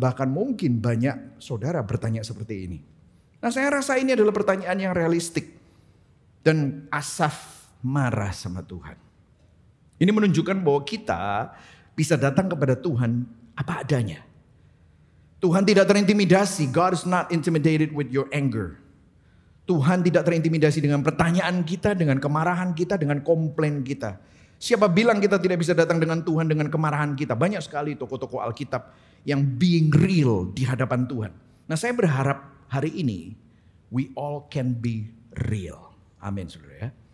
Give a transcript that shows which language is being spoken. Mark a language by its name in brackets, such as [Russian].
[Indonesian] Bahkan mungkin banyak saudara bertanya seperti ini. Nah, saya rasa ini adalah pertanyaan yang realistik. Dan Asaf marah sama Tuhan. Ini menunjukkan bahwa kita bisa datang kepada Tuhan apa adanya. Tuhan tidak terintimidasi. [English] God is not intimidated with your anger. [Indonesian] Tuhan tidak terintimidasi dengan pertanyaan kita, dengan kemarahan kita, dengan komplain kita. Siapa bilang kita tidak bisa datang dengan Tuhan dengan kemarahan kita? Banyak sekali tokoh-tokoh Alkitab yang [English] being real [Indonesian] di hadapan Tuhan. Nah, saya berharap hari ini [English] we all can be real. [Indonesian] Amin, saudara ya.